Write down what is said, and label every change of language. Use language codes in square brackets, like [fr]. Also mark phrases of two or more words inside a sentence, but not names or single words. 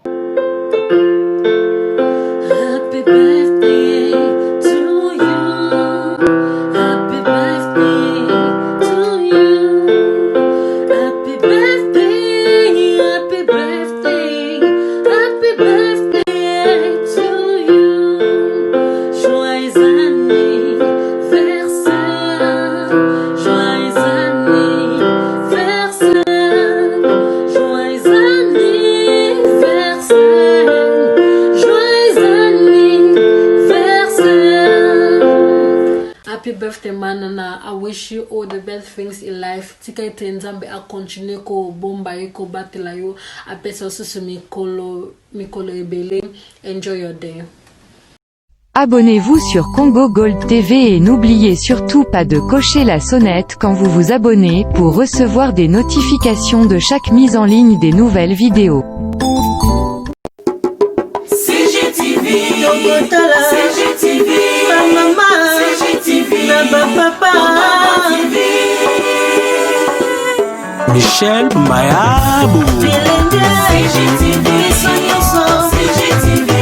[en] Happy birthday to you. Happy birthday to you. Happy birthday, happy birthday, happy birthday to you. [fr] Joyeux anniversaire, joyeux anniversaire, joyeux anniversaire. [en] Happy birthday, Manana. I wish you all the best things in life. [ln] Tika ite nzambe a continue ko bomba yeko batela yo. Apesa osusu mikolo ebele. [en] Enjoy your day. [fr] Abonnez-vous sur Congo Gold TV et n'oubliez surtout pas de cocher la sonnette quand vous vous abonnez pour recevoir des notifications de chaque mise en ligne des nouvelles vidéos. CGTV, CGTV, maman, CGTV, papa, Michel Mayabou, CGTV, CGTV.